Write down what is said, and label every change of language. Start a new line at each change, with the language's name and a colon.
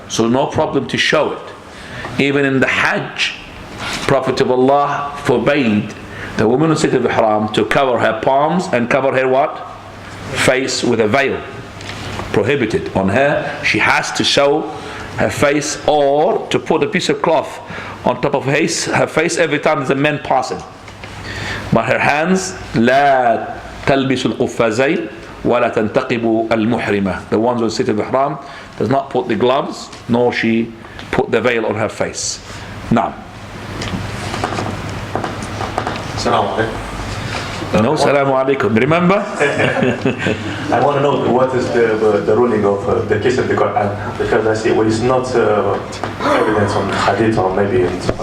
English: So no problem to show it. Even in the Hajj, Prophet of Allah forbade the woman in State of Ihram to cover her palms and cover her what? Face with a veil. Prohibited on her. She has to show her face, or to put a piece of cloth on top of her face every time there's a man passing. But her hands,
Arabic: لا تلبس القفازين ولا تنتقب المحرمة.
English: The ones who sit in the ihram does not put the gloves, nor she put the veil on her face. Now. No, salamu alaikum. Remember? I want to know what is the ruling of the kiss of the Quran, because I see it's not evidence on hadith or maybe in